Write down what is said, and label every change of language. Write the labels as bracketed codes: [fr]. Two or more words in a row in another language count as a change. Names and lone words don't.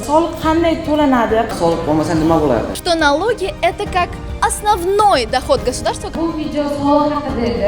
[uz] Soliq qanday to'lanadi? Soliq bo'lmasa nima bo'lardi? [ru] Что налоги это как основной доход государства. [uz] Bu video soliq haqida edi.